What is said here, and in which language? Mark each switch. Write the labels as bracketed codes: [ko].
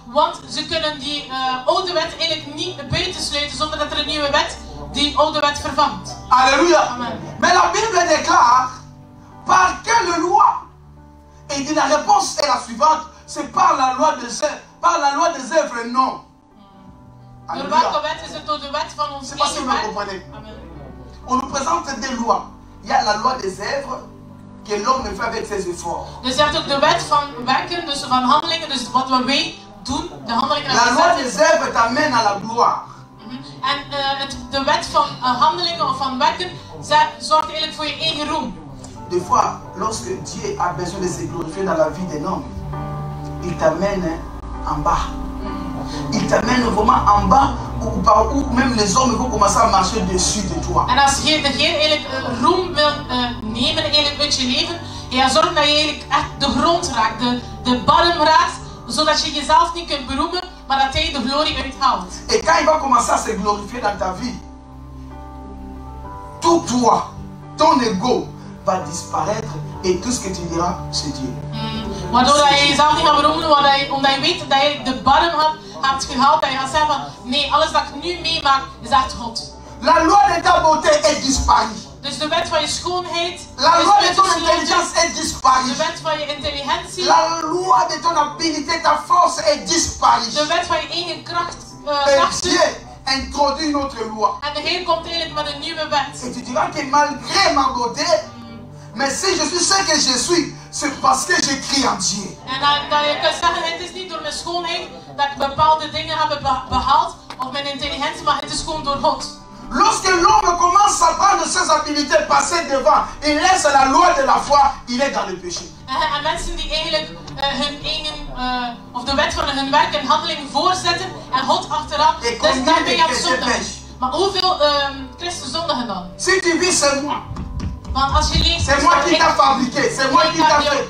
[nl] Want ze kunnen die oude wet eigenlijk niet buitensluiten zonder dat er een nieuwe wet die oude wet vervangt. Alléluia. Amen. [fr] Mais la Bible déclare, par quelle loi? Et il dit, la réponse est la suivante, c'est par la loi des œuvres. Par la loi des œuvres, non. [nl] Door Alléluia. welke wet is het door de wet van ons [fr] C'est pas si [nl] eigen [fr] vous me [nl] werk? [fr] comprenez. Amen. On nous présente des lois. Il y a la loi des œuvres que l'homme ne fait avec ses efforts. [nl] Dus je hebt ook de wet van werken, dus van handelingen, dus wat wij doen, de handelingen en [fr] La loi de des œuvres t'amène à la gloire. [nl] En de wet van handelingen of van werken zorgt eigenlijk voor je eigen roem. [fr] Des fois, lorsque Dieu a besoin de se glorifier dans la vie d'un homme, il t'amène en bas. Il t'amène vraiment en bas où même les hommes vont commencer à marcher dessus de toi. [nl] En als je de Heer eigenlijk roem wil nemen eigenlijk uit je leven, en je zorgt dat je eigenlijk echt de grond raakt, de bodem raakt, zodat je jezelf niet kunt beroemen, maar dat hij de glorie uithaalt. [fr] Et quand il va commencer à se glorifier dans ta vie, tout toi, ton ego va disparaître et tout ce que tu diras, c'est Dieu. [nl] Waardoor dat je jezelf niet gaat beroemen, omdat je weet dat je de bodem hebt gehaald, dat je gaat zeggen van nee, alles dat ik nu meemaak is echt God. [fr] La loi de ta beauté est disparue. [nl] Dus de wet van je schoonheid, [fr] la loi de ton intelligence est disparue. [nl] De wet van je intelligentie, [fr] la loi de ton habilité, ta force est disparue. [nl] De wet van je eigen kracht, [fr] et Dieu introduit une autre loi. [nl] En de Heer komt eigenlijk met een nieuwe wet. [fr] Et tu diras que malgré ma beauté, mais si je suis ce que je suis, c'est parce que je crie en Dieu. [nl] En dat je kunt zeggen, het is niet door mijn schoonheid dat ik bepaalde dingen heb behaald, of mijn intelligentie, maar het is gewoon door God. [fr] Lorsque l'homme commence à prendre ses habilités, passer devant, il laisse la loi de la foi, il est dans le péché. [nl] En mensen die eigenlijk hun eigen, of de wet van hun werk en handeling voorzetten en God achteraan, dus daar ben je aan het zondigen. Maar hoeveel christen zondigen dan? [fr] Si tu vis, c'est moi. [nl] Want als je leest, [fr] c'est moi qui t'a fabriqué, c'est moi qui t'a fait.